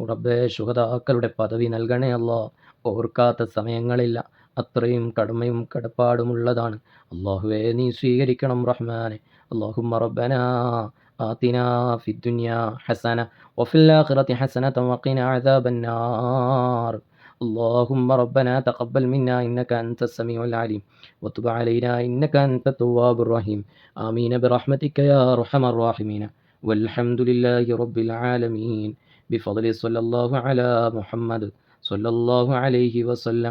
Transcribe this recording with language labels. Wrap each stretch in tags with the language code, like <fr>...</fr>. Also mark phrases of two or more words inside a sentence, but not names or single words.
<ml>റബ്ബേ ശുഹദാക്കളുടെ പദവി നൽകണേ അല്ലാ. ഓർക്കാത്ത സമയങ്ങളില്ല, അത്രയും കടമയും കടപ്പാടുമുള്ളതാണ്. അള്ളാഹുവേ നീ സ്വീകരിക്കണം റഹ്മാനെ.</ml> <ar>اللهم ربنا آتنا في الدنيا حسنة وفي الآخرة حسنة وقنا عذاب النار. اللهم ربنا تقبل منا إنك أنت السميع العليم وتب علينا إنك أنت التواب الرحيم. آمين برحمتك يا أرحم الراحمين. والحمد لله رب العالمين. بفضل صلى الله على محمد صلى الله عليه وسلم.</ar>